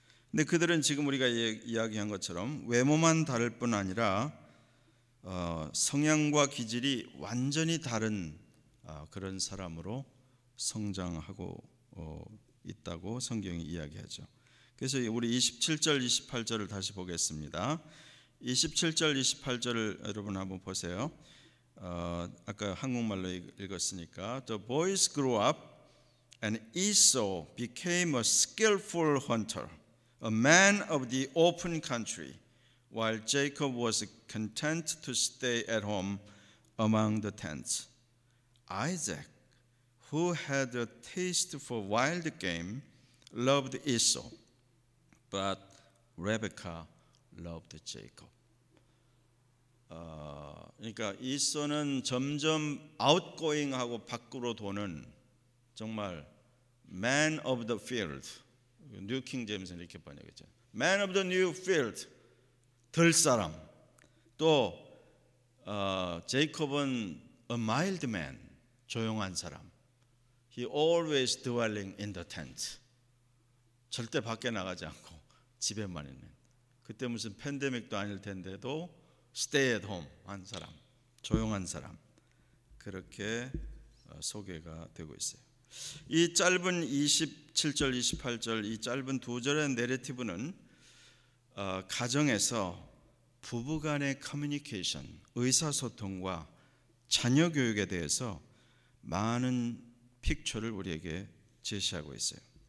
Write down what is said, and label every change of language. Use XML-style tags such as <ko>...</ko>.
<ko>근데 그들은 지금 우리가 이야기한 것처럼 외모만 다를 뿐 아니라 성향과 기질이 완전히 다른 그런 사람으로 성장하고 있다고 성경이 이야기하죠. 그래서 우리 27절 28절을 다시 보겠습니다. 27절 28절을 여러분 한번 보세요. 아까 한국말로 읽었으니까</ko> <en>The boys grew up and Esau became a skillful hunter, a man of the open country, while Jacob was content to stay at home among the tents. Isaac, who had a taste for wild game, loved Esau, but Rebekah loved Jacob.</en> <ko>그러니까 이소는 점점 아웃고잉하고 밖으로 도는 정말</ko> <en>man of the field,</en> <ko>뉴 킹 제임스는 이렇게 번역했죠.</ko> <en>man of the new field,</en> <ko>들사람. 또 제이콥은</ko> <en>a mild man,</en> <ko>조용한 사람.</ko> <en>He always dwelling in the tent.</en> <ko>절대 밖에 나가지 않고 집에만 있는. 그때 무슨 팬데믹도 아닐 텐데도</ko> <en>stay at home</en> <ko>한 사람, 조용한 사람. 그렇게 소개가 되고 있어요. 이 짧은 27절, 28절 이 짧은 두 절의 내러티브는 가정에서 부부간의 커뮤니케이션, 의사소통과 자녀 교육에 대해서 많은 픽처를 우리에게 제시하고 있어요.</ko>